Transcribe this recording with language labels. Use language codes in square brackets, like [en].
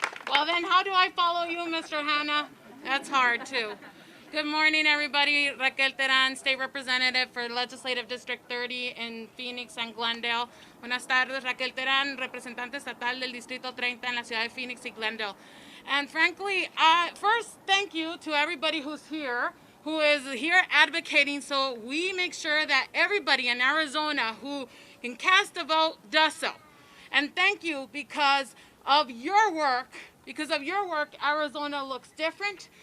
[en] Well, then how do I follow you, Mr. Hanna? That's hard, too. Good morning, everybody. Raquel Terán, State Representative for Legislative District 30 in Phoenix and Glendale. [es] Buenas tardes, Raquel Terán, representante estatal del Distrito 30 en la ciudad de Phoenix y Glendale. [en] And frankly, first, thank you to everybody who is here advocating so we make sure that everybody in Arizona who can cast a vote does so. And thank you because of your work. Because of your work, Arizona looks different.